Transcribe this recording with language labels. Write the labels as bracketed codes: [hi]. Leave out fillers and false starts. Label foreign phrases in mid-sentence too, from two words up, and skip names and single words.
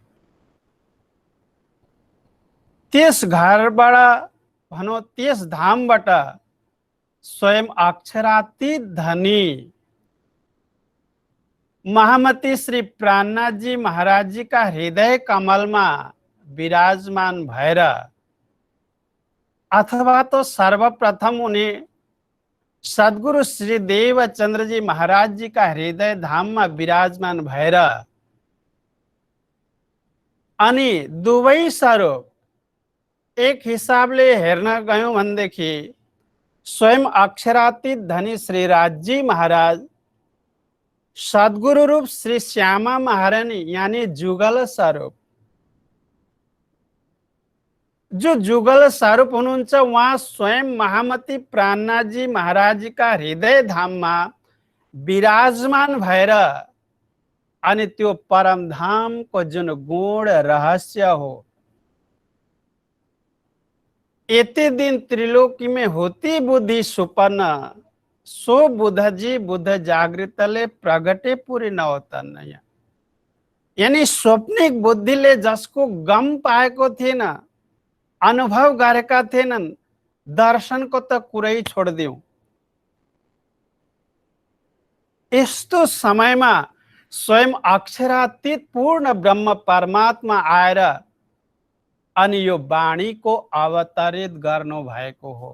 [ne] त्यस घरबाट भनौँ, त्यस धामबाट स्वयं अक्षरातीत धनी महामती श्री प्राणनाथजी महाराज का हृदय कमलमा विराजमान भएर, अथवा [hi] तो सर्वप्रथम उन्हें सद्गुरु श्री देवचंद्र जी महाराज जी का हृदय धाम में [ne] विराजमान भएर अनि दुवै स्वरूप एक हिसाबले हेर्न गयौं भनेदेखि स्वयं अक्षरातीत धनी श्री राजजी महाराज, सद्गुरु रूप श्री श्यामा महारानी यानी जुगल स्वरूप, जो जुगल स्वरूप हुनुहुन्छ उहाँ स्वयं महामती प्राणनाथ जी महाराज [hi] का हृदय धाम में [ne] विराजमान भएर अनि त्यो परम धाम को जुन गुण रहस्य हो, यति दिन [hi] त्रिलोकी में होती बुद्धि सुपन्न, सो बुद्ध जी बुद्ध जागृतले प्रगटे पूरी नवतन। [ne] यानी स्वप्निक बुद्धिले जसको गम पाएको थिएन, अनुभव गरेका थिएनन्, दर्शनको त कुरै छोडिदिउँ। यस्तो समयमा स्वयं अक्षरातीत पूर्ण ब्रह्म परमात्मा आएर अनि यो वाणीको अवतरित गर्नु भएको हो।